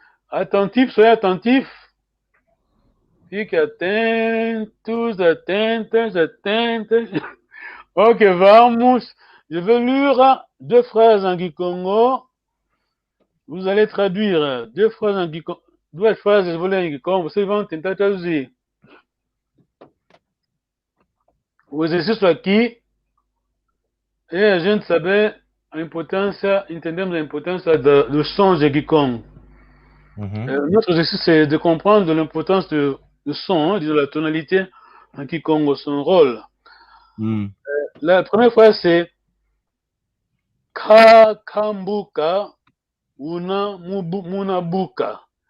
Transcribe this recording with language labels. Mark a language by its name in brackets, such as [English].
[French] Attentif, soyez attentifs. [Portuguese] Fiquem atentos, atentas, atentas. Ok, vamos. [French] Je vais lire deux phrases en Kikongo. Vous allez traduire deux phrases en Kikongo. [Portuguese] Duas frases eu vou ler em Kikongo. Vocês vão tentar traduzir. O exercício aqui é a gente saber a importância, entendemos a importância dos sons de Kikongo. [French] Notre exercice, c'est de comprendre l'importance du son, de la tonalité en Kikongo, son rôle. La première phrase, c'est [Kongo] Kakambuka una munabuka.